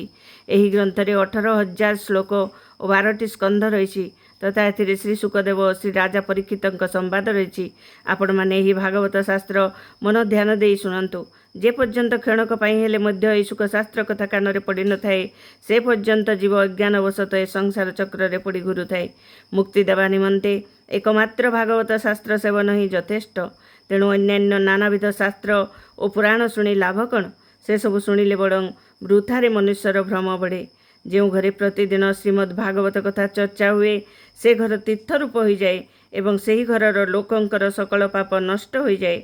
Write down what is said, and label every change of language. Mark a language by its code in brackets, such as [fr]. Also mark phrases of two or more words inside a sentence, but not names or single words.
[or] ଏହି ଗ୍ରନ୍ଥରେ 18,000 ଶ୍ଲୋକ ଓ 12ଟି ସ୍କନ୍ଧ ରହିଛି ତଥା ଏଥିରେ ଶ୍ରୀ ଶୁକଦେବ ଓ ଶ୍ରୀ ରାଜା ପରୀକ୍ଷିତଙ୍କ ସମ୍ବାଦ ରହିଛି। ଆପଣମାନେ ଏହି ଭାଗବତ ଶାସ୍ତ୍ର ମନ ଧ୍ୟାନ ଦେଇ ଶୁଣନ୍ତୁ। ଯେ ପର୍ଯ୍ୟନ୍ତ କ୍ଷଣକ ପାଇଁ ହେଲେ ମଧ୍ୟ ଏହି ଶୁକଶାସ୍ତ୍ର କଥା କାନରେ ପଡ଼ିନଥାଏ, ସେ ପର୍ଯ୍ୟନ୍ତ ଜୀବ ଅଜ୍ଞାନବଶତଃ ଏ ସଂସାର ଚକ୍ରରେ ପଡ଼ି ଘୁରୁଥାଏ। ମୁକ୍ତି ଦେବା ନିମନ୍ତେ [hi] एकमात्र भागवत शास्त्र सेवन ही [or] ଯଥେଷ୍ଟ। ତେଣୁ ଅନ୍ୟାନ୍ୟ ନାନାବିଧ ଶାସ୍ତ୍ର ଓ ପୁରାଣ ଶୁଣି ଲାଭ କ'ଣ? ସେସବୁ ଶୁଣିଲେ ବରଂ ବୃଥାରେ ମନୁଷ୍ୟର ଭ୍ରମ ବଢ଼େ। ଯେଉଁ ଘରେ ପ୍ରତିଦିନ ଶ୍ରୀମଦ୍ ଭାଗବତ କଥା ଚର୍ଚ୍ଚା ହୁଏ ସେ ଘର ତୀର୍ଥରୂପ ହୋଇଯାଏ ଏବଂ ସେହି ଘରର ଲୋକଙ୍କର ସକଳ ପାପ ନଷ୍ଟ ହୋଇଯାଏ।